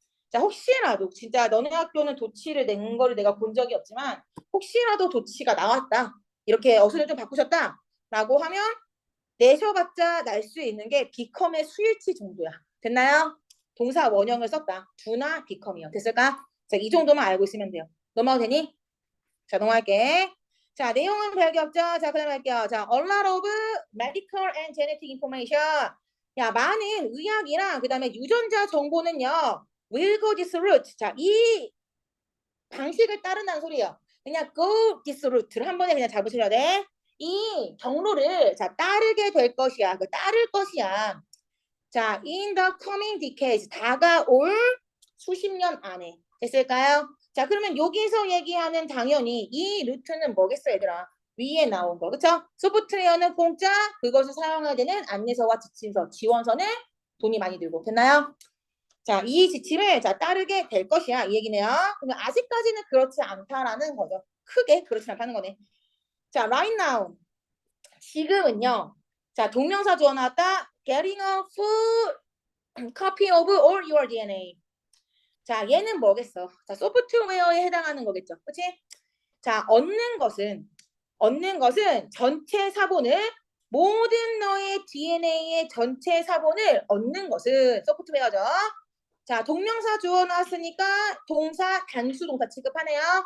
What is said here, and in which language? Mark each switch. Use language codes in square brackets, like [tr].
[ko] 자, 혹시라도 진짜 너네 학교는 도치를 낸 거를 내가 본 적이 없지만 혹시라도 도치가 나왔다. 이렇게 어순을 좀 바꾸셨다. 라고 하면 내셔봤자 날 수 있는 게 become의 수일치 정도야. 됐나요? 동사 원형을 썼다. do나 become이요. 됐을까? 자, 이 정도만 알고 있으면 돼요. 넘어가도 되니? 자, 넘어갈게. 자, 내용은 별게 없죠? 자, 그다음 할게요. 자, [en] a lot of medical and genetic information. [ko] 야, 많은 의학이랑 그다음에 유전자 정보는요. [en] will go this route. [ko] 자, 이 방식을 따른다는 소리예요. 그냥 [en] go this route [ko] 를 한 번에 그냥 잡으셔야 돼. 이 경로를 자 따르게 될 것이야. 그 따를 것이야. 자, [en] in the coming decades [ko] 다가올 수십 년 안에 됐을까요? 자, 그러면 여기서 얘기하는 당연히 이 루트는 뭐겠어, 얘들아? 위에 나온 거, 그쵸? 소프트웨어는 공짜, 그것을 사용해야 되는 안내서와 지침서, 지원서는 돈이 많이 들고, 됐나요? 자, 이 지침을 자 따르게 될 것이야, 이 얘기네요. 그러면 아직까지는 그렇지 않다라는 거죠. 크게 그렇지 않다는 거네. 자, [en] right now. [ko] 지금은요. 자, 동명사 주어 나왔다. [en] Getting a full copy of all your DNA. [ko] 자, 얘는 뭐겠어? 자, 소프트웨어에 해당하는 거겠죠. 그치? 자, 얻는 것은 전체 사본을 모든 너의 DNA의 전체 사본을 얻는 것은 소프트웨어죠. 자, 동명사 주어 나왔으니까 동사 단수 동사 취급하네요.